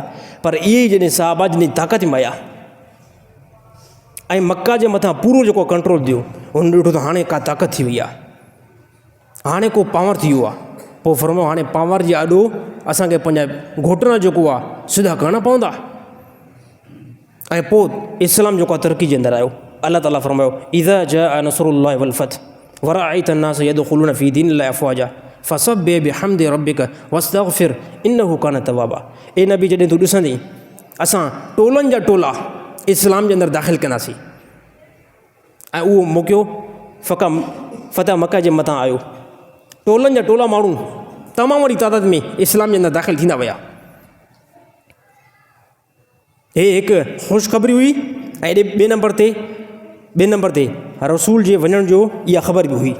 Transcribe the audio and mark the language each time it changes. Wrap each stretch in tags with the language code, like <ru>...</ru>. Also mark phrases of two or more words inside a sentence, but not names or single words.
<sd>पर इहे ई जॾहिं साहबा जॾहिं ताक़त में आया ऐं मक्का जे मथां पूरो जेको कंट्रोल ॾियो, हुन ॾिठो त हाणे का ताक़त थी वई आहे, हाणे को पावर थी वियो आहे। पोइ फरमायो हाणे पावर जे आॾो असांखे पंहिंजा घुटना जेको आहे सिधा करणा पवंदा। ऐं पोइ इस्लाम जेको आहे तरक़ी जे अंदरि आयो। अलाह ताला फरमायो</sd> <ar>إذا جاء نصر الله والفتح ورأيت الناس يدخلون في دين الله أفواجا فسبح بحمد ربك واستغفر إنه كان توابا.</ar> <sd>ए नबी, जॾहिं तूं ॾिसंदी असां टोलनि जा टोला इस्लाम जे अंदरि दाख़िल कंदासीं ऐं उहो मौक़ियो फ़तह मक्का जे मथां आयो। टोलनि जा टोला माण्हू तमामु वॾी तादाद में इस्लाम जे अंदरि दाख़िल थींदा विया। हे हिकु ख़ुशख़बरी हुई ऐं ॿिए नंबर ते रसूल जे वञण जो इहा ख़बर बि हुई।</sd>